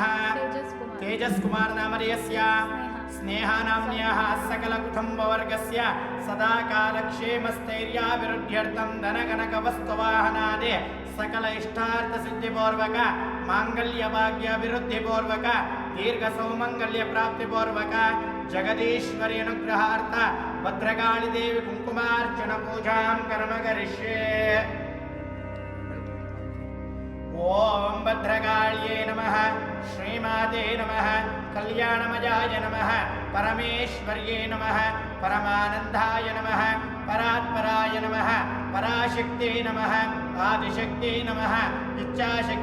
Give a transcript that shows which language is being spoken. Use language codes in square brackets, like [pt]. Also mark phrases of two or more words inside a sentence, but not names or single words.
[sa] ತೇಜಸ್ಕುಮಾರ್ ನಾಮಧೇಯಸ್ಯ ಸ್ನೇಹ ನಾಮ್ನ್ಯಾಃ ಸಕಲ ಕುಟುಂಬವರ್ಗಸ್ಯ ಸದಾ ಕಾಲಕ್ಷೇಮಸ್ಥೈರ್ಯಾಭಿವೃದ್ಧ್ಯರ್ಥಂ ಧನಗಣಕ ವಸ್ತುವಾಹನಾದಿ ಸಕಲ ಇಷ್ಟಾರ್ಥ ಸಿದ್ಧಿಪೂರ್ವಕ ಮಾಂಗಲ್ಯ ಭಾಗ್ಯಾಭಿವೃದ್ಧಿಪೂರ್ವಕ ದೀರ್ಘ ಸೌಮಂಗಲ್ಯ ಪ್ರಾಪ್ತಿಪೂರ್ವಕ ಜಗದೀಶ್ವರಿ ಅನುಗ್ರಹಾರ್ಥ ಭದ್ರಕಾಳಿ ದೇವಿ ಕುಂಕುಮಾರ್ಚನ ಪೂಜಾಂ ಕರ್ಮ ಕರಿಷ್ಯೆ. ಓಂ ಭದ್ರಕಾಳ್ಯೇ ನಮಃ, ಶ್ರೀಮಾತೆ ನಮಃ, ಕಲ್ಯಾಣಮಯಾಯ ನಮಃ, ಪರಮೇಶ್ವರ್ಯೇ ನಮಃ, ಪರಮಾನಂದಾಯ ನಮಃ, ಪರಾತ್ಪರಾಯ ನಮಃ, ಪರಾಶಕ್ತೇ ನಮಃ, ಆದಿಶಕ್ತೇ ನಮಃ, ಇಚ್ಛಾಶಕ್ತೇ